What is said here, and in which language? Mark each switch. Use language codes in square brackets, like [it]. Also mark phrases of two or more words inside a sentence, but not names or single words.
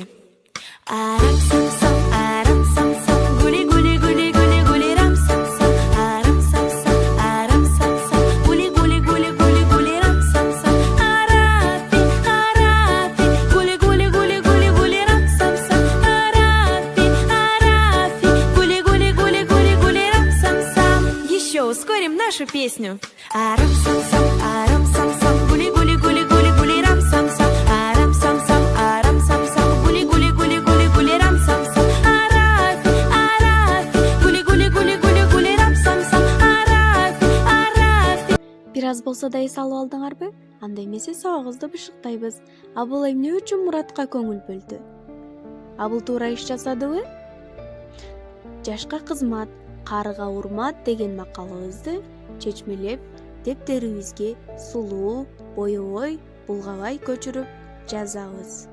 [ru] Арам-сам-сам, арам-сам-сам, гули-гули-гули-гули-гули, рам-сам-сам, арам-сам-сам, арам-сам-сам, гули-гули-гули-гули-гули, рам-сам-сам, арафи, арафи, гули-гули-гули-гули-гули, рам-сам-сам, арафи, арафи, гули-гули-гули-гули-гули, рам-сам-сам. Еще ускорим нашу песню. Арам-сам-сам, арам-сам-сам, гули-гули-гули-гули-гули, рам-сам-сам, арам-сам-сам, арам-сам-сам, гули-гули-гули-гули-гули, рам-сам-сам, арафи, арафи, гули-гули-гули-гули-гули, рам-сам-сам, арафи, арафи. [ky] Бир аз болсо да эс алып алдыңарбы? Анда эмесе сабагыбызды бышыктайбыз. Абыл эмне үчүн Муратка көңүл бөлдү? Абыл туура иш жасадыбы? Жашка кызмат, карыга урмат деген макалыбызды чечмелеп, дептерибизге сулуу, боебой, булгабай көчүрүп жазабыз.